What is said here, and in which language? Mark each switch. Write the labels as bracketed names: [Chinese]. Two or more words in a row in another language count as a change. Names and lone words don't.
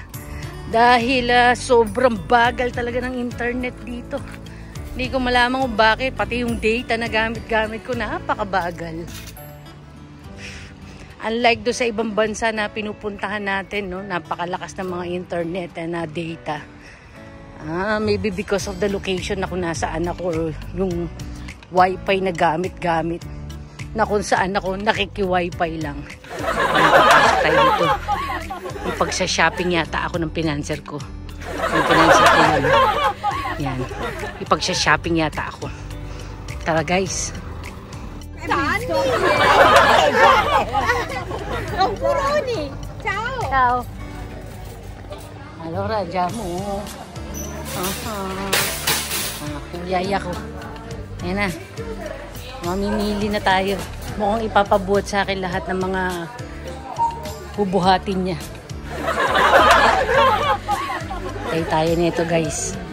[Filipino] Dahil sobrang bagal talaga ng internet dito. Hindi ko malaman kung bakit. Pati yung data na gamit-gamit ko, napakabagal. Unlike do sa ibang bansa na pinupuntahan natin, no, napakalakas ng mga internet na data. [English] Maybe because of the location [Filipino] na kung nasaan ako, or yung wifi na gamit-gamit. Na kung saan ako nakiki-wifi lang. Napapasok tayo dito. Ipagsa-shopping yata ako ng pinanser ko. Yung pinanser ko yun. Yan. Ipagsa-shopping yata ako. Tara, guys. [Italian] Oh, Puroni! Ciao! Ciao! Allora, andiamo. [Filipino] Yung yaya ko. Ayan na. Mamimili na tayo. Mukhang ipapabuhat sa akin lahat ng mga bubuhatin niya. Tayo nito, guys.